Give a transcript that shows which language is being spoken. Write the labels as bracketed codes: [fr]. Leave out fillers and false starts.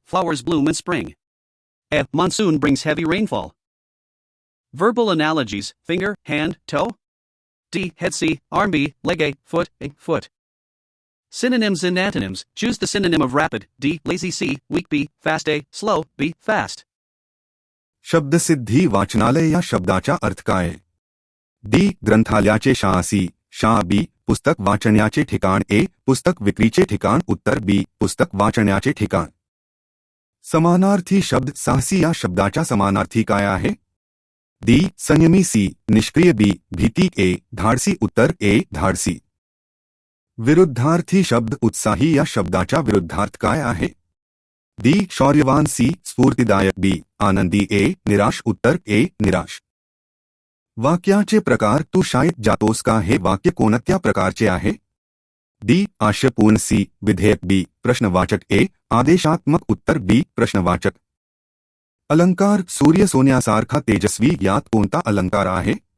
[en] Flowers bloom in spring. A. Monsoon brings heavy rainfall. Verbal analogies: finger, hand, toe. D. Head C, arm B, leg A, foot. Synonyms and antonyms. Choose the synonym of rapid. D. Lazy C, weak B, fast A, slow B, fast. [mr] शब्दसिद्धी वाचनालय या शब्दाचा अर्थ काय? D. ग्रंथालयाचे शाळा C, शाळा बी, पुस्तक वाचण्याचे ठिकाण ए, पुस्तक विक्रीचे ठिकाण उत्तर बी, पुस्तक वाचण्याचे ठिकाण. समानार्थी शब्द साहसी या शब्दाचा समानार्थी काय आहे? डी. संयमी सी, निष्क्रिय बी, भीती ए, धाडसी उत्तर ए, धाडसी. विरुद्धार्थी शब्द उत्साही या शब्दाचा विरुद्धार्थ काय आहे? डी. शौर्यवान सी, स्फूर्तिदायक बी, आनंदी ए, निराश उत्तर ए, निराश. वाक्याचे प्रकार तू शाळेत जातोस का हे वाक्य कोणत्या प्रकारचे आहे? डी. आशयपूर्ण सी, विधेयक बी, प्रश्नवाचक ए, आदेशात्मक उत्तर बी, प्रश्नवाचक. अलंकार सूर्य सोन्यासारखा तेजस्वी यात कोणता अलंकार आहे?